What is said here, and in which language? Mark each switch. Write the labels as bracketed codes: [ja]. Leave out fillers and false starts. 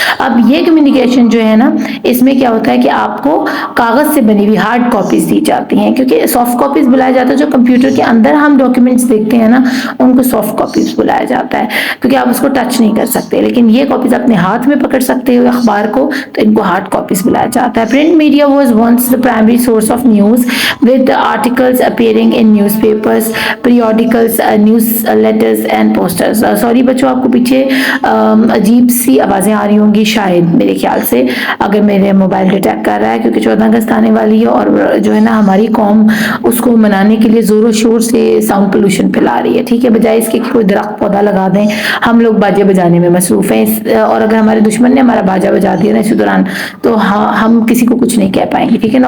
[ur] اب یہ کمیونیکیشن جو ہے نا اس میں کیا ہوتا ہے کہ آپ کو کاغذ سے بنی ہوئی ہارڈ کاپیز دی جاتی ہیں، کیونکہ سافٹ کاپیز بلایا جاتا ہے جو کمپیوٹر کے اندر ہم ڈاکیومنٹس دیکھتے ہیں نا ان کو سافٹ کاپیز بلایا جاتا ہے کیونکہ آپ اس کو ٹچ نہیں کر سکتے. لیکن یہ کاپیز اپنے ہاتھ میں پکڑ سکتے ہو اخبار کو تو ان کو ہارڈ کاپیز بلایا جاتا ہے. [en] Print media was once the primary source of news with articles appearing in newspapers, periodicals, newsletters and posters. [ur] Sorry بچوں آپ کو پیچھے عجیب سی آوازیں آ رہی ہوں گی شاید میرے خیال سے، اگر میرے موبائل ڈیٹیکٹ کر رہا ہے کیونکہ 14 اگست آنے والی ہے اور جو ہے نا ہماری قوم اس کو منانے کے لیے زور و شور سے ساؤنڈ پولوشن پھیلا رہی ہے، ٹھیک ہے. بجائے اس کے کوئی درخت پودا لگا دیں، ہم لوگ باجے بجانے میں مصروف ہیں اور اگر ہمارے دشمن نے ہمارا باجا بجا دیا نا اسی دوران تو ہم کسی کو کچھ نہیں کہہ پائیں گے، ٹھیک ہے نا.